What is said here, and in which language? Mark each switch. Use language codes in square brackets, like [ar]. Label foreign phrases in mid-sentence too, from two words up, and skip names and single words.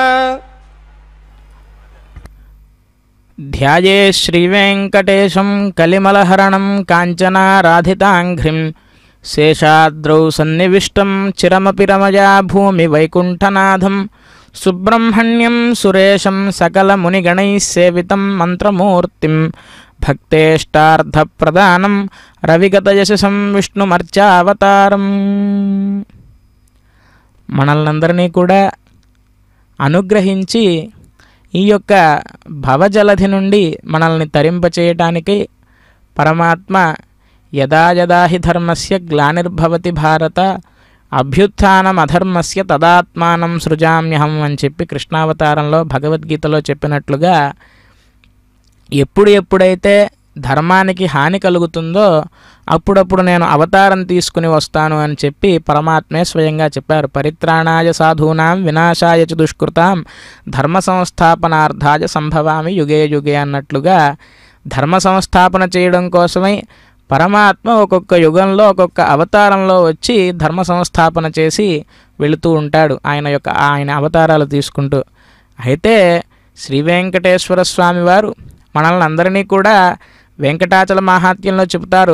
[sa] ध्याये श्रीवेङ्कटेशं कलिमलहरणं काञ्चनाराधिताङ्घ्रिं शेषाद्रौ सन्निविष्टं चिरमपि रमया भूमिवैकुण्ठनाथं सुब्रह्मण्यं सुरेशं सकलमुनिगणैः सेवितं मन्त्रमूर्तिं भक्तेष्टार्थप्रदानं रविगतयशसं विष्णुमर्चावतारम् [te] మనల్నందరినీ కూడా అనుగ్రహించి ఈ యొక్క భవజలధి నుండి మనల్ని తరింపచేయటానికి పరమాత్మ [sa] యదా యదా హి ధర్మస్య గ్లానిర్భవతి భారత అభ్యుత్థానమధర్మస్య తదాత్మానం సృజామ్యహం [te] అని చెప్పి కృష్ణావతారంలో భగవద్గీతలో చెప్పినట్లుగా ఎప్పుడైతే ధర్మానికి హాని కలుగుతుందో అప్పుడప్పుడు నేను అవతారం తీసుకుని వస్తాను అని చెప్పి పరమాత్మే స్వయంగా చెప్పారు. [sa] పరిత్రాణాయ సాధూనాం వినాశాయ చ దుష్కృతాం ధర్మ సంస్థాపనార్థాయ సంభవామి యుగే యుగే [te] అన్నట్లుగా ధర్మ సంస్థాపన చేయడం కోసమై పరమాత్మ ఒక్కొక్క యుగంలో ఒక్కొక్క అవతారంలో వచ్చి ధర్మ సంస్థాపన చేసి వెళుతూ ఉంటాడు ఆయన అవతారాలు తీసుకుంటూ. అయితే శ్రీ వెంకటేశ్వర స్వామి వారు మనల్ని అందరినీ కూడా వెంకటాచల మహాత్మ్యంలో చెబుతారు.